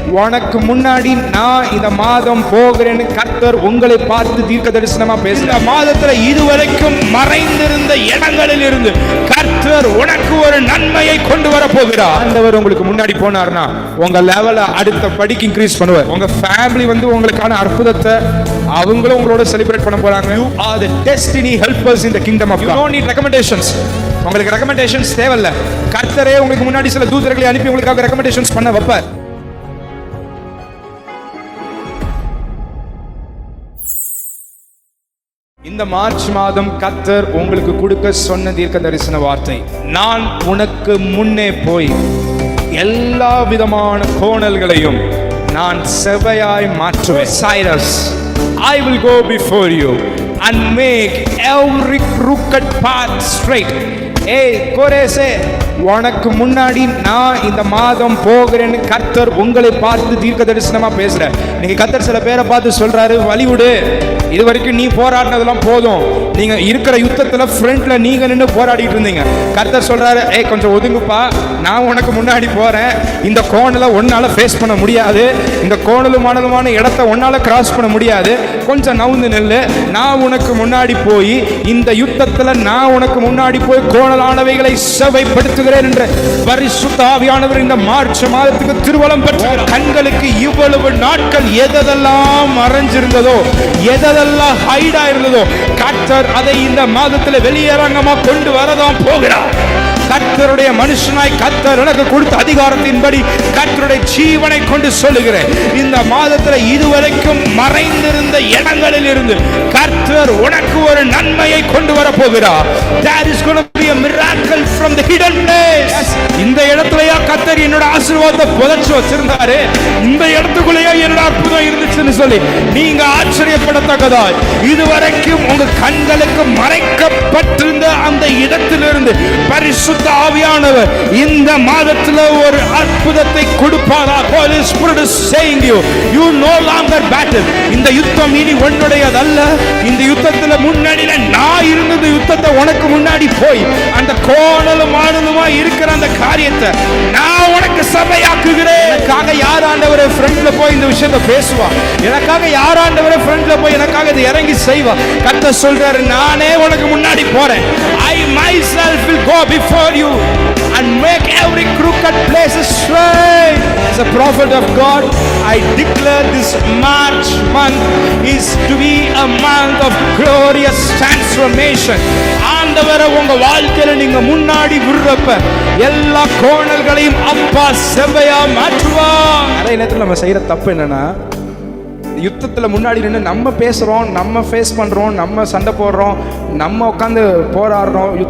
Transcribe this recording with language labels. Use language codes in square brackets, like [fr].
[ta] உனக்கு முன்னாடி நான் இந்த மாதம் போகிறேன்னு கர்த்தர் உங்களை பார்த்து தீர்க்க தரிசனமா பேசுற. இந்த மாதத்துல இதுவரைக்கும் மறைந்திருந்த இடங்களில் இருந்து கர்த்தர் உனக்கு ஒரு நன்மையை கொண்டு வர போகிறார். ஆண்டவர் உங்களுக்கு முன்னாடி போனார்னா உங்க லெவல அடுத்த படிக்கு இன்க்ரீஸ் பண்ணுவார். உங்க ஃபேமிலி உங்களுக்கான அற்புதத்தை அவங்களும் உங்களோட செலிப்ரேட் பண்ண போறாங்க. [en] You are the destiny helpers in the kingdom of God. You don't need recommendations. [ta] உங்களுக்கு ரெக்கமெண்டேஷன்ஸ் தேவையில்ல. கர்த்தரே உங்களுக்கு முன்னாடி சில தூதர்களை அனுப்பி உங்களுக்காக ரெக்கமெண்டேஷன்ஸ் பண்ண வைப்பார். இந்த மார்ச் மாதம் கர்த்தர் உங்களுக்கு கொடுக்க சொன்ன தீர்க்க தரிசன வார்த்தை, நான் உனக்கு முன்னே போய் எல்லா விதமான கோணல்களையும் நான் செவ்வையாய் மாற்றுவேன். [en] Cyrus, I will go before you and make every crooked path straight. [ta] ஏய் கோரேசே, உனக்கு முன்னாடி நான் இந்த மாதம் போகிறேன்னு கர்த்தர் உங்களை பார்த்து தீர்க்க தரிசனமா பேசுற. நீங்க கர்த்தர் சில பேரை பார்த்து சொல்றாரு, வழிவிடு, இது வரைக்கும் நீ போராடினதெல்லாம் போதும், நீங்க இருக்கிற யுத்தத்துல ஃப்ரண்ட்ல நீங்க நின்று போராடிட்டு இருந்தீங்க. கர்த்தர் சொல்றாரு, ஏய் கொஞ்சம் ஒதுங்குப்பா, நான் உனக்கு முன்னாடி போறேன். இந்த கோணல ஒன்னால ஃபேஸ் பண்ண முடியாது, இந்த கோணலுமான இடத்தை ஒன்னால கிராஸ் பண்ண முடியாது, கொஞ்சம் நவுந்து நெல்லு, நான் உனக்கு முன்னாடி போய் இந்த யுத்தத்துல நான் உனக்கு முன்னாடி போய் கோணலானவைகளை செவ்வைப்படுத்துகிறேன் என்ற பரிசுத்த ஆவியானவர் இந்த மார்ச் மாதத்துக்கு திருவலம் பெற்றார். கண்களுக்கு இவ்வளவு நாட்கள் எதெல்லாம் மறைஞ்சிருந்ததோ, எதெல்லாம் ஹைடா இருந்ததோ, கர்த்தர் அதை இந்த மாதத்தில் வெளியரங்கமா கொண்டு வரதான் போகிறார். கர்த்தருடைய மனுஷனாய் கர்த்தர் எனக்கு கொடுத்த அதிகாரத்தின்படி கர்த்தருடைய ஜீவனை கொண்டு சொல்லுகிறேன், இந்த மாதத்தில் இதுவரைக்கும் மறைந்திருந்த இடங்களில் இருந்து கர்த்தர் உனக்கு ஒரு நன்மையை கொண்டு வர போகிறார். [en] There is going to be a miracle from the hidden place. [ta] இந்த இடத்துலயா கர்த்தர் என்னோட ஆசீர்வாதத்தை புதைச்சு வச்சிருந்தாரு, இந்த இடத்துக்குள்ளேயே என்னோட அற்புதம் இருந்துச்சுன்னு சொல்லி நீங்க ஆச்சரியப்படத்தக்கதா இதுவரைக்கும் உங்க கண்களுக்கு மறைக்கப்பட்டிருந்த அந்த இடத்திலிருந்து பரிசுத்த ஆவியானவர் இந்த மாதத்தில் ஒரு அற்புதத்தை கொடுப்பாரா? [en] Holy Spirit is saying you no longer battle. [ta] இந்த யுத்தம் இனி உன்னுடையதல்ல. இந்த யுத்தத்துல முன்னாடில நான் இருந்த யுத்தத்தை உனக்கு முன்னாடி போய் அந்த கோணலும் ஆணலுமா இருக்கிற அந்த காரியத்தை நான் உனக்கு சபையாக்குகிறேன். எனக்காக யார் ஆண்டவரே ஃப்ரண்ட்ல போய் இந்த விஷயத்தை பேசுவா? எனக்காக யார் ஆண்டவரே ஃப்ரண்ட்ல போய் எனக்காக இதை இறங்கி செய்வா? கர்த்தர் சொல்றாரு, நானே உனக்கு முன்னாடி போறேன். [en] I myself will go before you and make every crooked place straight. As a prophet of God, I declare this March month is to be a month of glorious transformation. [ta] ஆண்டவரே உங்க வாழ்க்கையில நீங்க முன்னாடி விடுறப்ப எல்லா கோணல்களையும் அப்பா செவ்வையா மாற்றுவார். நிறைய நேரத்தில் நம்ம செய்யற தப்பு என்னன்னா, யுத்தத்துல முன்னாடி நின்று நம்ம பேசுறோம், நம்ம ஃபேஸ் பண்றோம், நம்ம சண்டை போடுறோம், நம்ம உட்காந்து போராடுறோம்.